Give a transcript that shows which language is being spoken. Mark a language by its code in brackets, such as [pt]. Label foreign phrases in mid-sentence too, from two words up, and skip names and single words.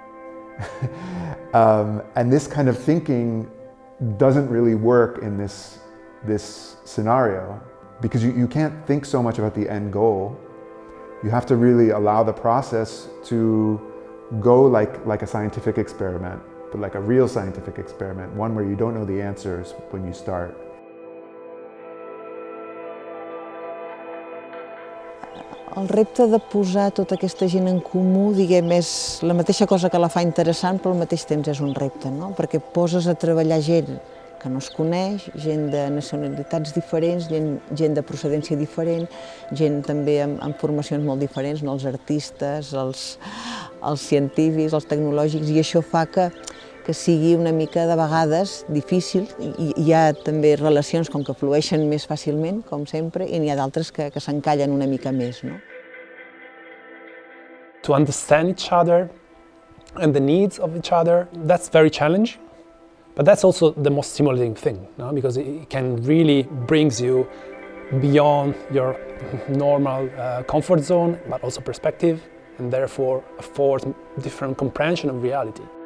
[en] And this kind of thinking doesn't really work in this scenario, because you can't think so much about the end goal. You have to really allow the process to go like a scientific experiment, but like a real scientific experiment, one where you don't know the answers when you start. [ca] El repte de posar tota aquesta gent en comú, diguem, és la mateixa cosa que la fa interessant, però al mateix temps és un repte, no? Perquè poses a treballar gent que no es coneix, gent de nacionalitats diferents, gent de procedència diferent, gent també amb formacions molt diferents, no? Els artistes, els científics, els tecnològics, i això fa que sigui una mica de vegades difícil. Hi ha també relacions com que flueixen més fàcilment, com sempre, i n'hi ha d'altres que s'encallen una mica més, no? [en] To understand each other and the needs of each other, that's very challenging. But that's also the most stimulating thing, no? Because it can really brings you beyond your normal comfort zone, but also perspective, and therefore affords different comprehension of reality.